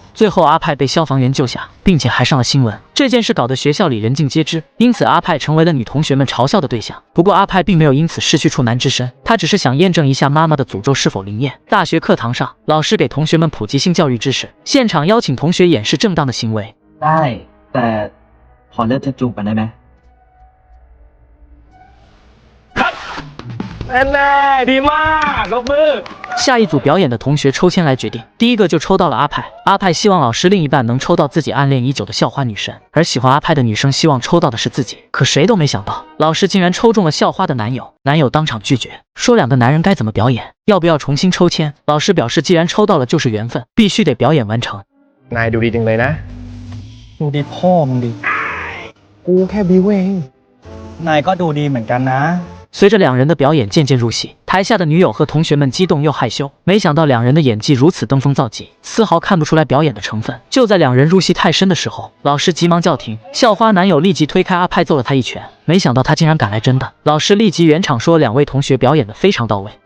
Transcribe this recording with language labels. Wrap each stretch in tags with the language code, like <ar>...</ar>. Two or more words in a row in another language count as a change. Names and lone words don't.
<zh>最后，阿派被消防员救下，并且还上了新闻。这件事搞得学校里人尽皆知，因此阿派成为了女同学们嘲笑的对象。不过，阿派并没有因此失去处男之身，他只是想验证一下妈妈的诅咒是否灵验。大学课堂上，老师给同学们普及性教育知识，现场邀请同学演示正当的行为。</zh> <th>ได้แต่ขอเลือกจะจูบกันได้ไหม แน่ดีมากยกมือ</th> <zh>下一组表演的同学抽签来决定，第一个就抽到了阿派。阿派希望老师另一半能抽到自己暗恋已久的校花女神，而喜欢阿派的女生希望抽到的是自己。可谁都没想到，老师竟然抽中了校花的男友。男友当场拒绝，说两个男人该怎么表演，要不要重新抽签？老师表示，既然抽到了就是缘分，必须得表演完成。</zh> <th>นายดูดีจังเลยนะ ดูดีพ่อมึงดิกูแค่บิวเองนายก็ดูดีเหมือนกันนะ</th> <zh>随着两人的表演渐渐入戏，台下的女友和同学们激动又害羞。没想到两人的演技如此登峰造极，丝毫看不出来表演的成分。就在两人入戏太深的时候，老师急忙叫停，校花男友立即推开阿派揍了他一拳。没想到他竟然赶来真的，老师立即圆场说两位同学表演得非常到位。</zh>